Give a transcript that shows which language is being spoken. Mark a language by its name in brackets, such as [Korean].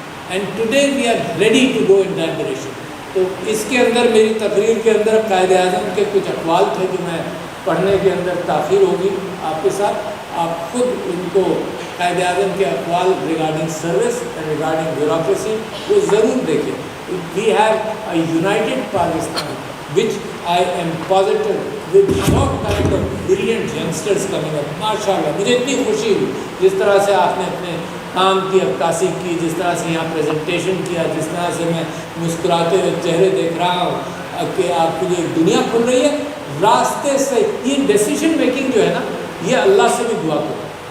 [Urdu] And today we are ready to go in that direction. تو اس کے اندر میری تقریر کے اندر قائد اعظم کے کچھ اقوال تھے جو میں پڑھنے کے اندر تاخیر ہوگی آپ کے ساتھ. آپ خود ان کو قائد اعظم کے اقوال regarding service and regarding bureaucracy وہ ضرور دیکھیں. [English] We have a united Pakistan, which I am positive with all kind of brilliant youngsters coming up. [Urdu] MashaAllah, مجھے اتنی خوشی ہوئی جس طرح سے آپ نے اپنے کام کی عکاسی کی، جس طرح سے یہاں پریزنٹیشن کیا، جس طرح سے میں مسکراتے ہوئے چہرے دیکھ رہا ہوں کہ آپ کے لیے ایک دنیا کھل رہی ہے راستے سے. یہ ڈیسیجن میکنگ جو ہے نا، یہ اللہ سے بھی دعا کرو.